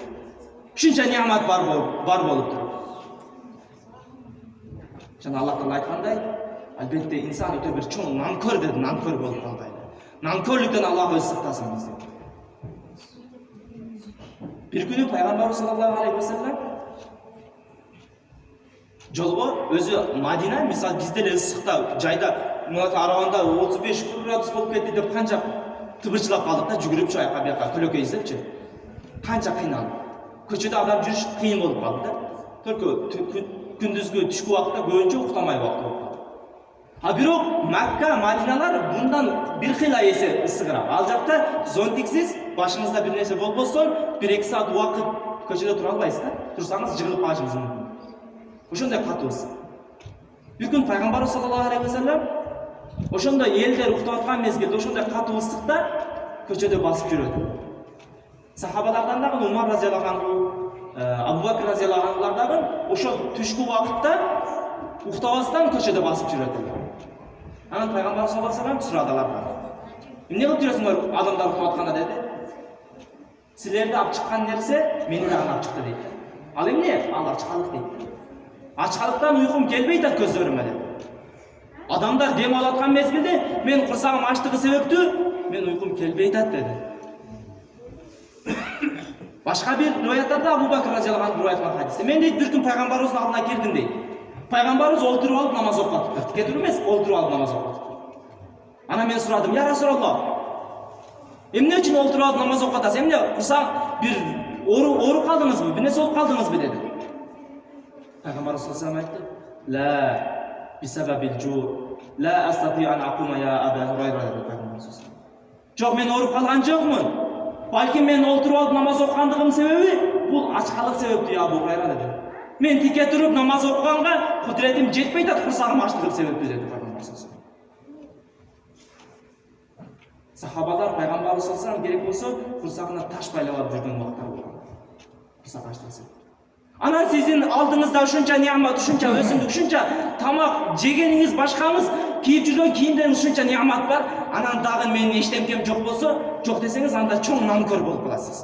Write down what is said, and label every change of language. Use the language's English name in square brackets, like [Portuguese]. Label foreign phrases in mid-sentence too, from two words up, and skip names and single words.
[Kyrgyz] Ушунча неамат бар болуп туруп. Жана Аллах Таала айткандай, албетте инсан өтө бир чоң намкөр dedi, намкөр болуп калбайбы. Намкөрлүктөн Аллах өзү сактасын бизди. Бир күнү пайгамбар [Arabic] صلى الله عليه وسلم [Kyrgyz] жолго өзү Мадина, мисалы бизде эле ысыкта жайда мына арабанда 35-40 градус болуп кетти деп канча тыбырчылап калдык да, жүгүрүп жайка бияка көлөкөй издепчи. Канча кыйналдык. Көчөдө адам жүрүш кыйын болуп калды да. Только күндүзгү түшкү убакытта көбүнчө уктамай убакыт болуп калды. А бирок Макка, Мадиналар мындан бир кыйла эсе ысыгыраак. Ал жакта зонтиксиз, башыңызда бир нерсе болбосо, 1-2 саат убакыт көчөдө тура албайсыз да. Турсаңыз жыгылып калышыңыз мүмкүн. Ошондой катуу ысык. Бир күн пайгамбар [Arabic] صلى الله عليه وسلم [Kyrgyz] ошондой элдер уктап аткан мезгилде ошондой катуу ысыкта көчөдө басып жүрөт. Сахабалардан дагы Умар [Arabic] رضي الله عنه, [Kyrgyz] Абу Бакр [Arabic] رضي الله عنه [Kyrgyz] дагы ошол түшкү убакытта уктабастан көчөдө басып жүрөт. Анан пайгамбар [Arabic] صلى الله عليه وسلم [Kyrgyz] сурадылар. Эмне кылып жүрөсүңөр адамдар уктап атканда деди. Силерди алып чыккан нерсе мени дагы алып чыкты дейт. Ал эмне? Ал ачкалык дейт. Ачкалыктан уйкум келбей атат көзлөрүмө деп. Адамдар дем алып аткан мезгилде мен курсагым ачтыгы себептүү мен уйкум келбей атат деди. Башка бир риwаяттарда Абу Бакр [Arabic] رضي الله عنه [Kyrgyz] айткан хадисте мен дейт бир күн пайгамбарыбыздын алдына кирдим дейт. Пайгамбарыбыз олтуруп алып намаз окуп атыптыр. Тике туруп эмес, олтуруп алып намаз окуп атыптыр. Анан мен сурадым: [Arabic] "يا رسول الله, [Kyrgyz] эмне үчүн олтуруп алып намаз окуп атасыз? Эмне курсак бир ооруп калдыңызбы? Бир нерсе болуп калдыңызбы?" деди. Пайгамбар [Arabic] صلى الله عليه وسلم айтты: "لا بسبب الجوع لا أستطيع أن أقوم يا أبا هريرة" [Kyrgyz] dedi Пайгамбар [Arabic] صلى الله عليه وسلم. [Kyrgyz] Жок, мен ооруп калган жокмун. Балким мен олтуруп алып намаз окугандыгым себеби бул ачкалык себептүү [Arabic] يا أبو هريرة [Kyrgyz] dedi. Мен тике туруп намаз окуганга кудретим жетпей атат, курсагым ачтыгым себептүү dedi Пайгамбар [Arabic] صلى الله عليه وسلم. [Kyrgyz] Сахабалар Пайгамбар [Arabic] صلى الله عليه وسلم [Kyrgyz] керек болсо курсагына таш байлап алып жүргөн убактар болгон. Курсак ачтырса. Анан сиздин алдыңызда ушунча неамат, ушунча өсүмдүк, ушунча тамак жегениңиз, башкаңыз кийип жүргөн кийимдериңиз ушунча неамат бар. Анан дагы менин эчтемкем жок болсо, жок десеңиз, анда чоң намкөр болуп каласыз.